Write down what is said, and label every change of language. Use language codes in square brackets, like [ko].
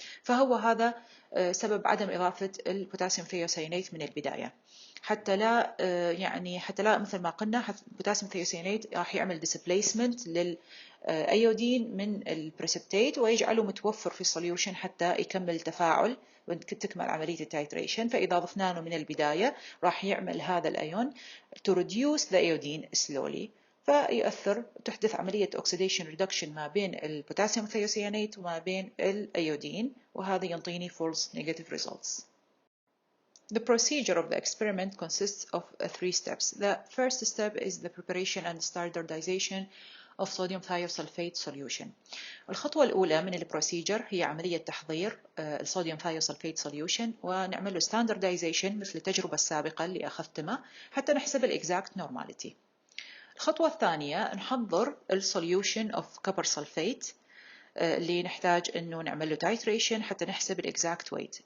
[ar] فهو هذا سبب عدم اضافه البوتاسيوم ثيوسيانيت من البدايه، حتى لا يعني حتى لا مثل ما قلنا البوتاسيوم ثيوسيانيت راح يعمل ديسبليسمنت للايودين من البريسبتيت ويجعله متوفر في السوليوشن حتى يكمل التفاعل وتكمل عملية التايتريشن. فإذا ضفنا له من البداية راح يعمل هذا الأيون [en] to reduce the iodine slowly، [ar] فيؤثر تحدث عملية oxidation reduction ما بين البوتاسيوم ثيوسيانيت وما بين الأيودين، وهذا ينطيني [en] false negative results. The procedure of the experiment consists of 3 steps. The first step is the preparation and standardization of sodium thiosulfate solution. [ar] الخطوة الأولى من البروسيجر هي عملية تحضير الصوديوم ثايوسلفيت solution ونعمل له standardization مثل التجربة السابقة اللي أخذتها حتى نحسب الإكزاكت نورماليتي. الخطوة الثانية نحضر السوليوشن [en] of copper sulfate [ar] اللي نحتاج إنه نعمل له titration حتى نحسب الإكزاكت weight.